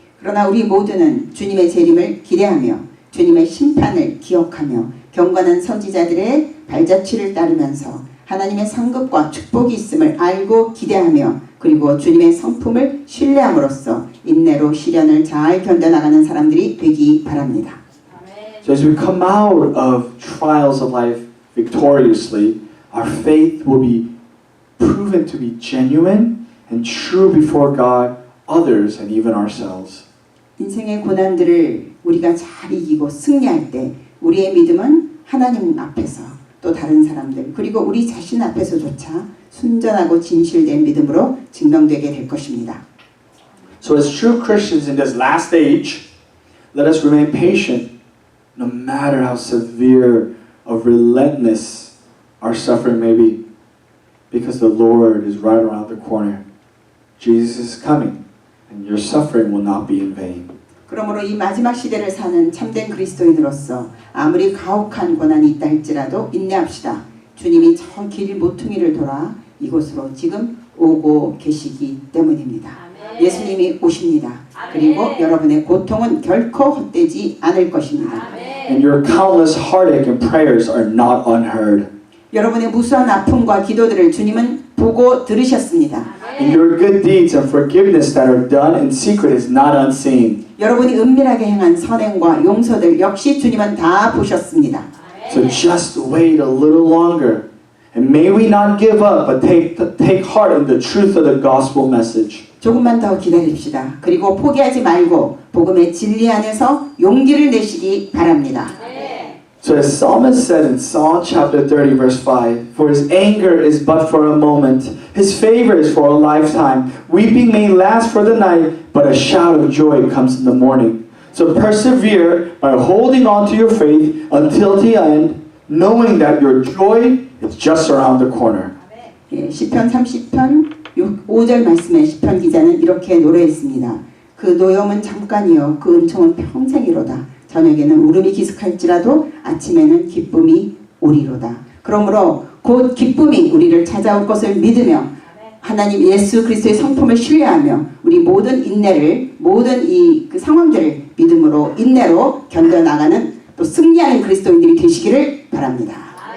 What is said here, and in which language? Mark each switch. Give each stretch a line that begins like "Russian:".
Korean: 그러나 우리 모두는 주님의 재림을 기대하며 주님의 심판을 기억하며 경건한 선지자들의 발자취를 따르면서 하나님의 상급과 축복이 있음을 알고 기대하며 그리고 주님의 성품을 신뢰함으로써 인내로 시련을 잘 견뎌나가는 사람들이 되기 바랍니다.
English: So as we come out of trials of life victoriously, our faith will be proven to be genuine and true before God, others, and even ourselves.
Korean: 인생의 고난들을 우리가 잘 이기고 승리할 때 우리의 믿음은 하나님 앞에서 또 다른 사람들 그리고 우리 자신 앞에서조차 순전하고 진실된 믿음으로 증명되게 될 것입니다.
English: So as true Christians in this last age, let us remain patient no matter how severe or relentless our suffering may be, because the Lord is right around the corner. Jesus is coming, and your suffering will not be in vain.
Korean: 그러므로 이 마지막 시대를 사는 참된 그리스도인으로서 아무리 가혹한 고난이 있다 할지라도 인내합시다. 주님이 저 길 모퉁이를 돌아 이곳으로 지금 오고 계시기 때문입니다. 예수님이 오십니다. 그리고 여러분의 고통은 결코 헛되지 않을 것입니다.
English: And your countless heartache and prayers are not unheard.
Korean: 여러분의 무수한 아픔과 기도들을 주님은 보고 들으셨습니다.
English: And your good deeds and forgiveness that are done in secret is not unseen.
Korean: 여러분이 은밀하게 행한 선행과 용서들 역시 주님은 다 보셨습니다.
English: So just wait a little longer. And may we not give up, but take heart in the truth of the gospel message.
Korean: 조금만 더 기다립시다. 그리고 포기하지 말고 복음의 진리 안에서 용기를 내시기 바랍니다.
English: So as Psalmist said in Psalm chapter 30 verse 5, for his anger is but for a moment, his favor is for a lifetime. Weeping may last for the night, but a shout of joy comes in the morning. So persevere by holding on to your faith until the end, knowing that your joy is just around the corner.
Korean: 예, 시편 30편 5절 말씀에 시편 기자는 이렇게 노래했습니다. 그 노염은 잠깐이요 그 은총은 평생이로다. 저녁에는 울음이 기숙할지라도 아침에는 기쁨이 오리로다. 그러므로 곧 기쁨이 우리를 찾아올 것을 믿으며 하나님 예수 그리스도의 성품을 신뢰하며 우리 모든 인내를 모든 그 상황들을 믿음으로 인내로 견뎌나가는 또 승리하는 그리스도인들이 되시기를 바랍니다.